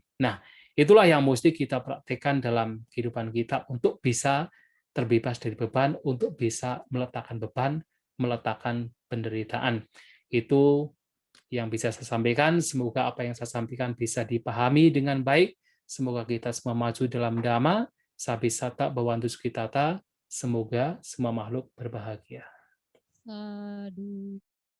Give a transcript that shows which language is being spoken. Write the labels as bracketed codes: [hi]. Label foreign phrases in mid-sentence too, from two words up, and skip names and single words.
[id] Nah, itulah yang mesti kita praktekkan dalam kehidupan kita untuk bisa terbebas dari beban, untuk bisa meletakkan beban, meletakkan penderitaan. Itu yang bisa saya sampaikan. Semoga apa yang saya sampaikan bisa dipahami dengan baik. Semoga kita semua maju dalam Dhamma. [pi] Sabisata bawantu sukitata. [id] Semoga semua makhluk berbahagia. Sadu.